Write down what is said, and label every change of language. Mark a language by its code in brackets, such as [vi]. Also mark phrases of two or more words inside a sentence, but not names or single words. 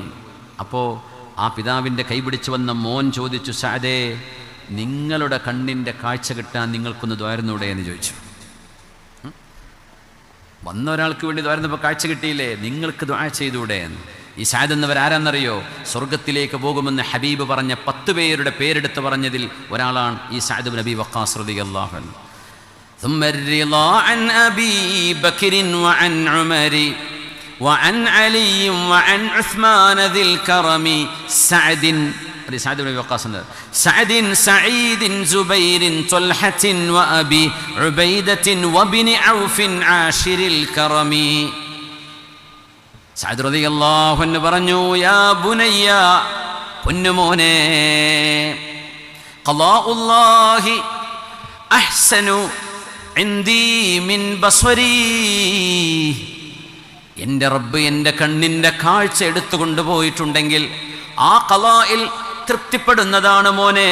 [ml] അപ്പോൾ ആ പിതാവിൻ്റെ കൈപിടിച്ച് വന്ന മോൻ ചോദിച്ചു, സഅദേ, നിങ്ങളുടെ കണ്ണിൻ്റെ കാഴ്ച കിട്ടാൻ നിങ്ങൾക്കൊന്ന് ദ്വാരുന്നൂടെ എന്ന് ചോദിച്ചു. വന്ന ഒരാൾക്ക് വേണ്ടി ദ്വാരുന്നപ്പോൾ കാഴ്ച കിട്ടിയില്ലേ, നിങ്ങൾക്ക് ദുആ ചെയ്തൂടെ എന്ന്. ഈ സഅദ് എന്നവർ ആരാന്നറിയോ? സ്വർഗത്തിലേക്ക് പോകുമെന്ന് ഹബീബ് പറഞ്ഞ 10 പേരുടെ പേരെടുത്ത് പറഞ്ഞതിൽ ഒരാളാണ് ഈ സഅദ് ഇബ്നു അബി വഖാസ് [ar] رضي الله عنه. ثم الرضا عن أبي بكر وعن عمر وعن علي وعن عثمان ذي الكرم سعد بن وقاص سعد سعيد زبير طلحة وأبي عبيدة وابن عوف عاشر الكرم. [ml] സഅദ് [ar] رضي الله عنه [ml] പറഞ്ഞു, [ar] يا بني, [ml] പൊന്നുമോനെ, [ar] قضاء الله أحسن عندي من بصري, [ml] എൻ്റെ റബ്ബ് എൻ്റെ കണ്ണിൻ്റെ കാഴ്ച എടുത്തു കൊണ്ടുപോയിട്ടുണ്ടെങ്കിൽ ആ ഖളായിൽ തൃപ്തിപ്പെടുന്നതാണ് മോനെ.